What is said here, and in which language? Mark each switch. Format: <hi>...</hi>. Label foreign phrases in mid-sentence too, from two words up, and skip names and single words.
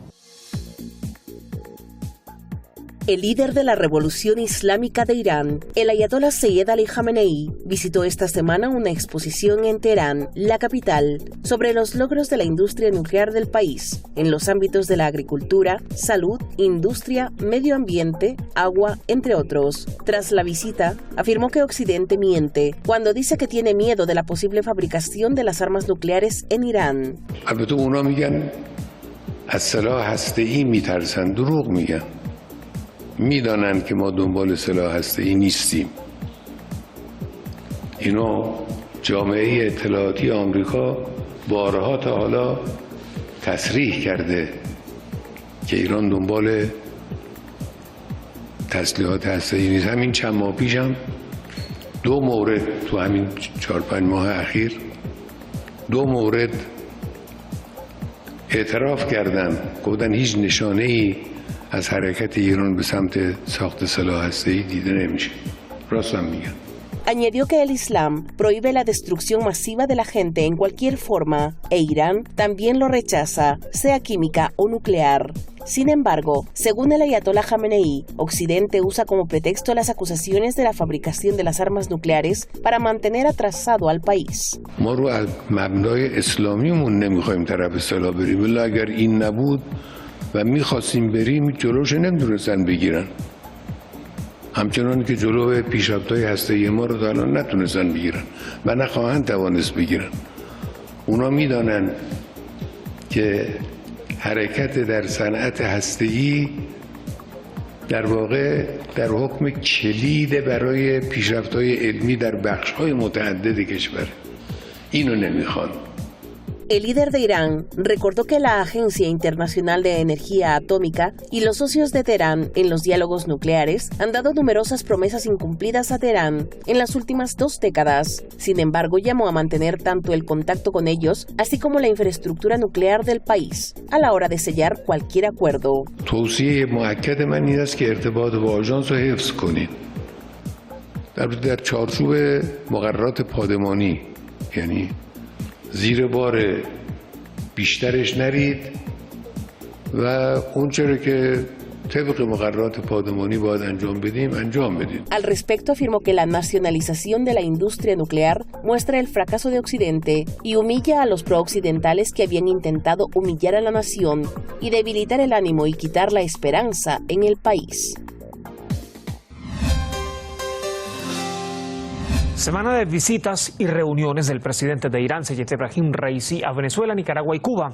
<es>El líder de la Revolución Islámica de Irán, el ayatolá Sayyid Ali Jamenei, visitó esta semana una exposición en Teherán, la capital, sobre los logros de la industria nuclear del país, en los ámbitos de la agricultura, salud, industria, medio ambiente, agua, entre otros. Tras la visita, afirmó que Occidente miente cuando dice que tiene miedo de la posible fabricación de las armas nucleares en Irán.</es> <fa>میدانند که ما دنبال سلاح هسته‌ای نیستیم. اینو جامعه اطلاعاتی آمریکا بارها تا حالا تصریح کرده که ایران دنبال تسلیحات هسته‌ای نیست. همین چند ماه پیش هم دو مورد تو همین 4-5 ماه اخیر دو مورد اعتراف کردن، گفتن هیچ نشانه‌ای از حرکت ایران به سمت ساخت سلاح هسته‌ای دیده نمیشه. راست هم میگن.</fa> <es>Añadió que el Islam prohíbe la destrucción masiva de la gente en cualquier forma, e Irán también lo rechaza, sea química o nuclear. Sin embargo, según el ayatolá Jamenei, Occidente usa como pretexto las acusaciones de la fabricación de las armas nucleares para mantener atrasado al país.</es> <fa>ما رو از مبنای اسلامیمون نمیخوایم طرف سلاح بریم، ولی اگر این نبود و میخواستیم بریم جلوش نمیتونستن بگیرن. همچنان که جلو پیشرفت‌های هسته‌ای ما رو تا الان نتونستن بگیرن و نخواهند توانست بگیرن. اونا میدانن که حرکت در صنعت هسته‌ای در واقع در حکم کلید برای پیشرفت‌های علمی در بخش‌های متعدد کشور. اینو نمیخوان.</fa> <es>El líder de Irán recordó que la Agencia Internacional de Energía Atómica y los socios de Teherán en los diálogos nucleares han dado numerosas promesas incumplidas a Teherán en las últimas 2 décadas. Sin embargo, llamó a mantener tanto el contacto con ellos, así como la infraestructura nuclear del país, a la hora de sellar cualquier acuerdo.</es> <fa>توصیه مؤکد من این است که ارتباط با آژانس رو حفظ کنید. در چارچوب مقررات پادمانی، یعنی زیر بار بیشترش نرید و اون چرا که طبق مقررات پادمانی باید انجام بدیم انجام بدید.</fa> <es>Al respecto afirmó que la nacionalización de la industria nuclear muestra el fracaso de Occidente y humilla a los prooccidentales que habían intentado humillar a la nación y debilitar el ánimo y quitar la esperanza en el país. Semana de visitas y reuniones del presidente de Irán, Sayyid Ebrahim Raisi, a Venezuela, Nicaragua y Cuba.</es>